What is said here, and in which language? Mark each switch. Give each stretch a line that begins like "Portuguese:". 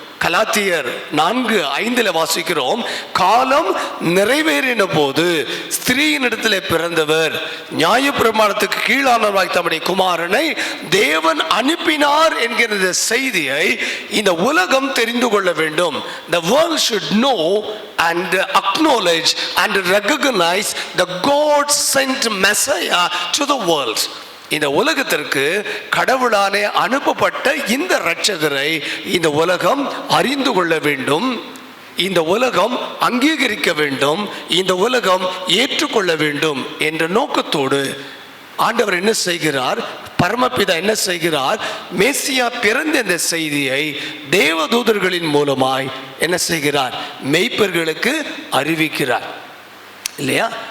Tamil: கலாத்தியர் 4:5 வாசிக்கிறோம், காலம் நிறைவேறின போது ஸ்திரீயினிடத்தில் பிறந்தவர் நியாயப்பிரமாணத்துக்கு கீழானவராய் தம்முடைய குமாரனை தேவன் அனுப்பினார் என்கிற செய்தியை இந்த உலகம் தெரிந்து கொள்ள வேண்டும்.
English: The world should know and acknowledge and recognize the God sent Messiah to the world.
Tamil: இந்த உலகத்திற்கு கடவுளாலே அனுப்பப்பட்ட இந்த இரட்சகரை இந்த உலகம் அறிந்து கொள்ள வேண்டும், இந்த உலகம் அங்கீகரிக்க வேண்டும், இந்த உலகம் ஏற்றுக்கொள்ள வேண்டும் என்ற நோக்கத்தோடு ஆண்டவர் என்ன செய்கிறார், பரமபிதா என்ன செய்கிறார், மேசியா பிறந்த இந்த செய்தியை தேவதூதர்களின் மூலமாய் என்ன செய்கிறார், மேய்ப்பர்களுக்கு அறிவிக்கிறார் இல்லையா?